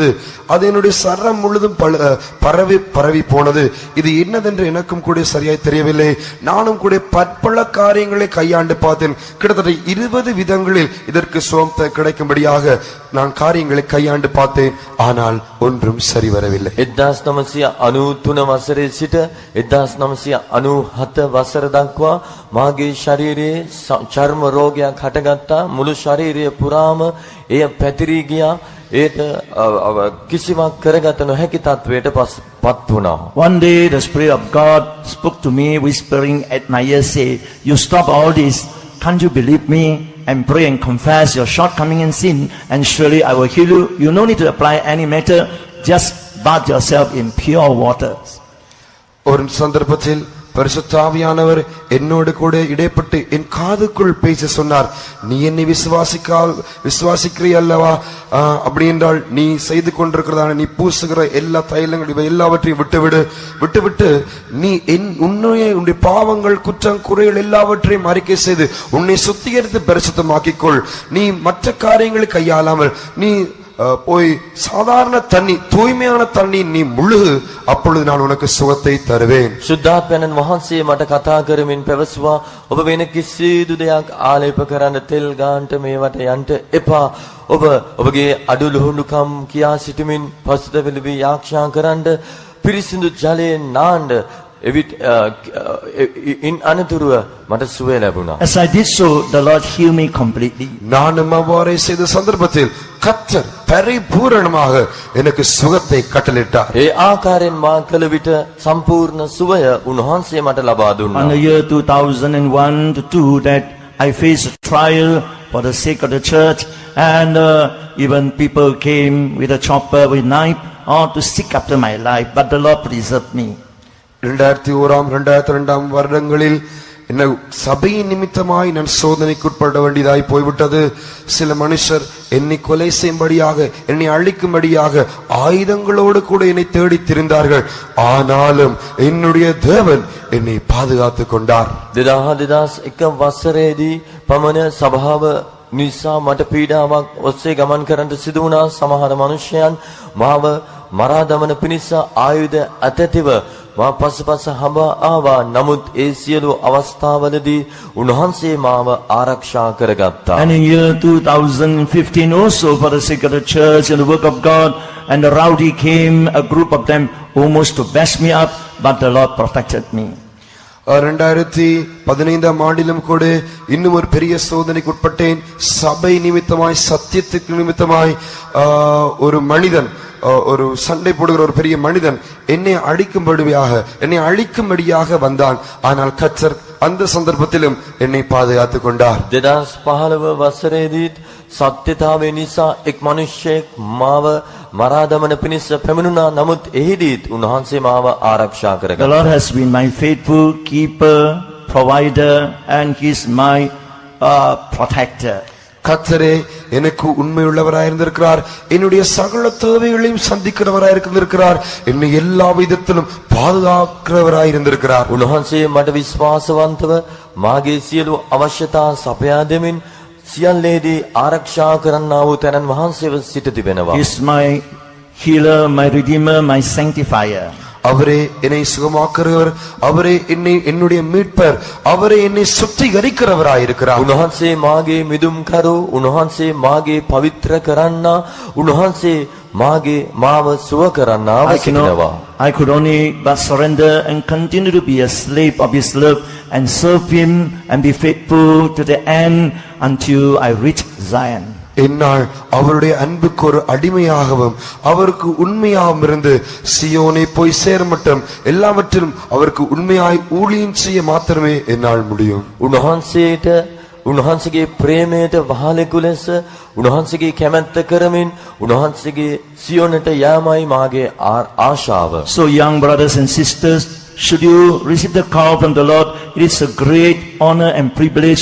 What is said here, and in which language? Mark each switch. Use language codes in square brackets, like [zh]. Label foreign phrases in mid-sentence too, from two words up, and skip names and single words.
[ta] அது என்னுடைய சரீரம் முழுதும் பரவி போனது. இது என்னதென்று எனக்கும் கூட சரியாய் தெரியவில்லை. நானும் கூட பற்பல காரியங்களை கையாண்டு பார்த்தேன். கிட்டத்தட்ட 20 விதங்களில் இதற்கு சுகம் கிடைக்கும்படியாக நான் காரியங்களை கையாண்டு பார்த்தேன். ஆனால் ஒன்றும் சரி வரவில்லை. [si] 1993 වසරේ සිට 1997 වසර දක්වා මාගේ ශරීරයේ චර්ම රෝගයක් හටගත්තා. මුළු ශරීරය පුරාම එය පැතිරී ගියා. ඒට කිසිවක් කරගත නොහැකි තත්වයට පත් වුණා. [en] One day the Spirit of God spoke to me, whispering at my ear, say, "You stop all this. Can't you believe me? And pray and confess your shortcoming and sin, and surely I will heal you. You no need to apply any matter. Just bathe yourself in pure water." [ta] ஒரு சந்தர்ப்பத்தில் பரிசுத்த ஆவியானவர் என்னோடு கூட இடைப்பட்டு என் காதுக்குள் பேச சொன்னார். நீ என்னை விசுவாசிக்கிறீ அல்லவா? அப்படி என்றால் நீ செய்து கொண்டிருக்கிறதான நீ பூசுகிற எல்லா தைலங்கள் இவை எல்லாவற்றையும் விட்டுவிட்டு நீ உன்னுடைய பாவங்கள் குற்றம் குறைகள் எல்லாவற்றையும் அறிக்கை செய்து உன்னை சுத்திகரித்து பரிசுத்தமாக்கிக்கொள். நீ மற்ற காரியங்களை கையாளாமல் நீ போய் சாதாரண தண்ணி தூய்மையான தண்ணி நீ முழுகு, அப்பொழுது நான் உனக்கு சுகத்தை தருவேன். [si] සුද්ධාත්මයන් වහන්සේ මට කතා කරමින් පැවසුවා, ඔබ වෙන කිසිදු දෙයක් ආලේප කරන්න තෙල් ගාන්ට මේවට යන්න එපා. ඔබ ඔබගේ අඩුලුහුණුකම් කියා සිටමින් පසුතැවිලි යාක්ෂා කරන්න, පිරිසිදු ජලයෙන් නාන්න. ඉන් අනතුරුව මට සුව ලැබුණා. [en] As I did so, the Lord healed me completely. [ta] நானும் அவ்வாறே செய்த சந்தர்ப்பத்தில் கர்த்தர் பரிபூரணமாக எனக்கு சுகத்தை கட்டளையிட்டார். [si] ඒ ආකාරයෙන් මා කළ විට සම්පූර්ණ සුවය උන්වහන්සේ මට ලබා දුන්නා. [en] On the year 2001 to 2 that I faced a trial for the sake of the church, and even people came with a chopper, with knife, to seek after my life, but the Lord preserved me. [ta] 2001 2002 வருடங்களில் என்ன சபையின் நிமித்தமாய் நான் சோதனைக்குட்பட வேண்டியதாய் போய்விட்டது. சில மனுஷர் என்னை கொலை செய்யும்படியாக என்னை அழிக்கும்படியாக ஆயுதங்களோடு கூட என்னை தேடி திரிந்தார்கள். ஆனாலும் என்னுடைய தேவன் என்னை பாதுகாத்துக் கொண்டார். [si] 2001 වසරේදී පමණ සභාව නිසා මට පීඩාවක් ඔස්සේ ගමන් කරන්න සිදු වුණා. සමහර මිනිසයන් මාව මරා දමන පිණිස ආයුධ අතැතිව මා පසුපස හඹා ආවා. නමුත් ඒ සියලු අවස්ථාවලදී උන්වහන්සේ මාව ආරක්ෂා කරගත්තා. [en] And in year 2015 also, for the sake of the church and the work of God, and the rowdy came, a group of them, almost to bash me up, but the Lord protected me. [ta] 2015 ஆண்டிலும் கூட இன்னும் ஒரு பெரிய சோதனைக்கு உட்பட்டேன். சபை நிமித்தமாய் சத்தியத்துக்கு நிமித்தமாய் ஒரு மனிதன், ஒரு சண்டை போடுகிற ஒரு பெரிய மனிதன் என்னை அழிக்கும்படியாக வந்தான். ஆனால் கர்த்தர் அந்த சந்தர்ப்பத்திலும் என்னை பாதுகாத்துக் கொண்டார். [si] 2015 වසරේදීත් සත්‍යතාවය නිසා එක් මිනිසෙක් මාව මරා දමන පිණිස පැමිණුණා. නමුත් එහිදීත් උන්වහන්සේ මාව ආරක්ෂා [en] The [si] කරගත්තා. [en] Lord has been my faithful keeper, provider, and He is my protector. [ta] கர்த்தரே எனக்கு உண்மையுள்ளவராயிருந்திருக்கிறார். என்னுடைய சகல தேவைகளையும் சந்திக்கிறவராயிருந்திருக்கிறார். என்னை எல்லா விதத்திலும் பாதுகாக்கிறவராயிருந்திருக்கிறார். [si] උන්වහන්සේ මට විශ්වාසවන්තව මාගේ සියලු අවශ්‍යතා සපයා දෙමින් සියල්ලේදී ආරක්ෂා කරන්නා වූ තැනන් වහන්සේව සිට තිබෙනවා. [en] He is my healer, my redeemer, my sanctifier. [ta] அவரே என்னை சுகமாக்குறவர், அவரே என்னுடைய மீட்பர், அவரே என்னை சுத்திகரிக்கிறவராயிருக்கிறார். [si] උන්වහන්සේ මාගේ මිදුම්කරු, උන්වහන්සේ මාගේ පවිත්‍ර කරන්නා, උන්වහන්සේ මාගේ මාව සුව කරන්නාව සිටිනවා. [en] I could only but surrender and continue to be a slave of His love and serve Him and be faithful to the end until I reach Zion. [ta] என்னால் அவருடைய அன்புக்கு ஒரு அடிமையாகவும் அவருக்கு உண்மையாகவும் இருந்து சியோனை போய் சேர மட்டும் எல்லாவற்றிலும் அவருக்கு உண்மையாய் ஊழியம் செய்ய மாத்திரமே என்னால் முடியும். [si] උන්වහන්සේගේ ප්‍රේමයට වහලෙකු ලෙස උන්වහන්සේගේ කැමැත්ත කරමින් උන්වහන්සේගේ සියොනට යාමයි මාගේ ආශාව. [en] So young brothers and sisters, should you receive the call from the Lord, it is a great honor and privilege.